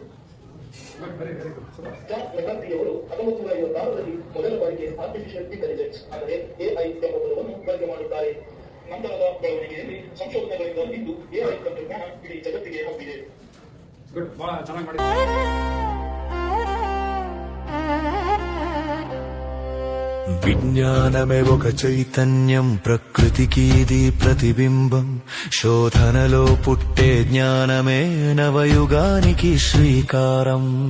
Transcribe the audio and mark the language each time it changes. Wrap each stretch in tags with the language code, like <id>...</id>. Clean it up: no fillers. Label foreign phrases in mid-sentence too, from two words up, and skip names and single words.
<kn>ಮೆಕಾರ್ತಿಯವರು 1956ರಲ್ಲಿ ಮೊದಲ ಬಾರಿಗೆ ಆರ್ಟಿಫಿಷಿಯಲ್ ಇಂಟೆಲಿಜೆನ್ಸ್ ಅಂದರೆ ಎಐ ಎಂಬ ಪದವನ್ನು ಬಳಕೆ ಮಾಡುತ್ತಾರೆ. ನಂತರದ ಬೆಳವಣಿಗೆಯಲ್ಲಿ ಸಂಶೋಧನೆಗಳಿಂದ ಇಂದು ಎಐ ತಂತ್ರಜ್ಞಾನ ಇಡೀ ಜಗತ್ತಿಗೆ ಹಬ್ಬಿದೆ. ಬಹಳ ಚೆನ್ನಾಗಿ ಮಾಡಿದ್ದಾರೆ.</kn> <te>విజ్ఞానమే ఒక చైతన్యం, ప్రకృతికి ఇది ప్రతిబింబం. శోధనలో పుట్టే జ్ఞానమే నవయుగానికి శ్రీకారం.</te>